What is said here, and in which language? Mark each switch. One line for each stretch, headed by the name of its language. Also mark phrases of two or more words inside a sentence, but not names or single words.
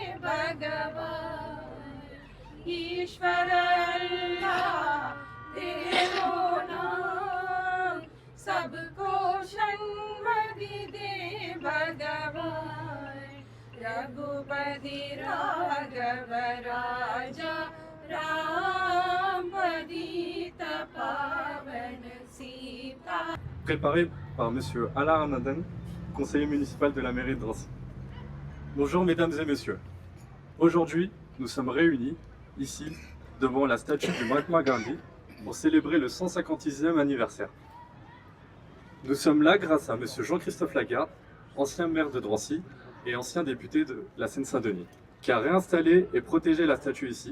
Hindi: भगवान ईश्वर अल्लाह तेरो नाम सबको षण्मदि दे भगवान रघुपति राघव राजा राम पतित पावन सीता.
French: Préparé par Monsieur Alain Ramadan, conseiller municipal de la mairie de Drancy. Bonjour mesdames et messieurs. Aujourd'hui, nous sommes réunis ici devant la statue du Mahatma Gandhi pour célébrer le 150e anniversaire. Nous sommes là grâce à Monsieur Jean-Christophe Lagarde, ancien maire de Drancy et ancien député de la Seine-Saint-Denis, qui a réinstallé et protégé la statue ici.